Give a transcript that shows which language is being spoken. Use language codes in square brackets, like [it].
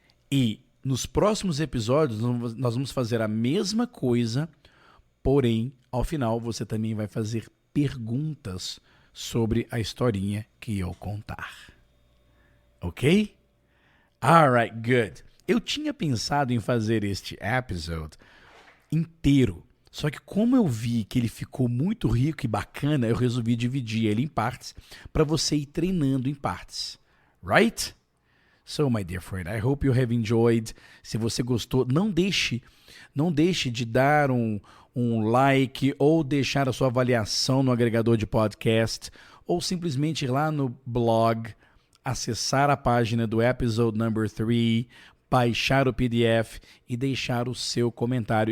[pt] E nos próximos episódios nós vamos fazer a mesma coisa, porém, ao final você também vai fazer perguntas sobre a historinha que eu contar. Ok? Alright, good. Eu tinha pensado em fazer este episódio inteiro, só que como eu vi que ele ficou muito rico e bacana, eu resolvi dividir ele em partes para você ir treinando em partes. [en] Right? So, my dear friend, I hope you have enjoyed. [pt] Se você gostou, não deixe de dar um like ou deixar a sua avaliação no agregador de podcast ou simplesmente ir lá no blog, acessar a página do episode number 3, baixar o PDF e deixar o seu comentário.